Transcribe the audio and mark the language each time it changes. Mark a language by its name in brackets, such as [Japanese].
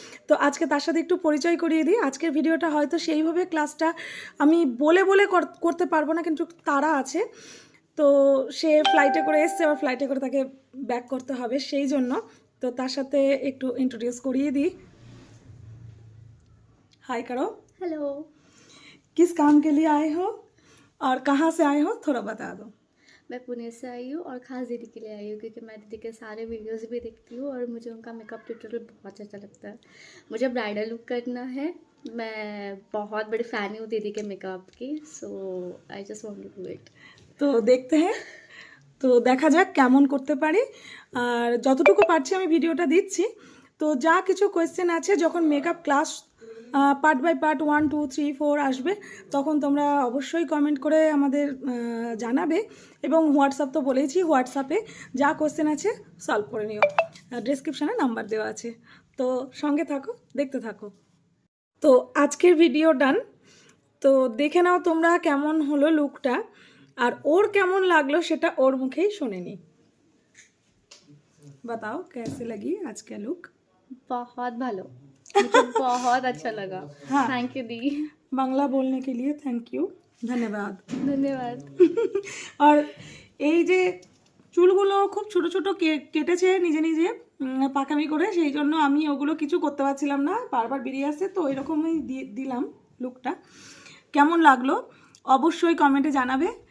[Bangla] তো আজকে তার সাথে একটু পরিচয় করিয়ে দিই। আজকের ভিডিওটা হয়তো সেইভাবে ক্লাসটা আমি বলে বলে করতে পারবো না, কিন্তু তারা আছে। তো সে ফ্লাইটে করে এসছে, আবার ফ্লাইটে করে তাকে ব্যাক করতে হবে, সেই জন্য। তো তার সাথে একটু ইন্ট্রোডিউস করিয়ে দিই। [Hindi] हाय करो। हेलो। किस काम के लिए आए हो और कहाँ से आए हो, थोड़ा बता दो। मैं पुणे से आई हूँ और ख़ास दीदी के लिए आई हूँ क्योंकि मैं दीदी के सारे वीडियोस भी देखती हूँ और मुझे उनका मेकअप ट्यूटोरियल बहुत अच्छा लगता है। मुझे ब्राइडल लुक करना है। मैं बहुत बड़ी फ़ैन हूँ दीदी के मेकअप की, सो [English] I just want to do it. [Bangla] তো দেখতে हैं, তো দেখা যাক কেমন করতে পারি। আর যতটুকু পারছি আমি ভিডিওটা দিচ্ছি। তো যা কিছু কোয়েশ্চেন আছে, যখন makeup class part by part 1 2 3 4 আসবে, তখন তোমরা অবশ্যই কমেন্ট করে আমাদের জানাবে। এবং হোয়াটসঅ্যাপ তো বলেইছি, হোয়াটসঅ্যাপে যা কোয়েশ্চেন আছে সলভ করে নিও। ডেসক্রিপশানে নাম্বার দেওয়া আছে। তো সঙ্গে থাকো, দেখতে থাকো। তো আজকের ভিডিও ডান। তো দেখে নাও তোমরা কেমন হলো লুকটা, আর ওর কেমন লাগলো সেটা ওর মুখেই শুনে নি। [Hindi] बताओ कैसे लगी आज का लुक। बहुत ভালো, मुझे बहुत अच्छा लगा। हाँ। थैंक यू दी। বাংলা बोलने के लिए थैंक यू, धन्यवाद। धन्यवाद। [Bangla] আর এই যে চুলগুলো খুব ছোট ছোট কেটেছে নিজে নিজে পাকামি করে, সেই জন্য আমি ওগুলো কিছু করতে পারছিলাম না, বারবার বেরিয়ে আসছে। তো এরকমই দিলাম লুকটা। কেমন লাগলো অবশ্যই কমেন্টে জানাবে।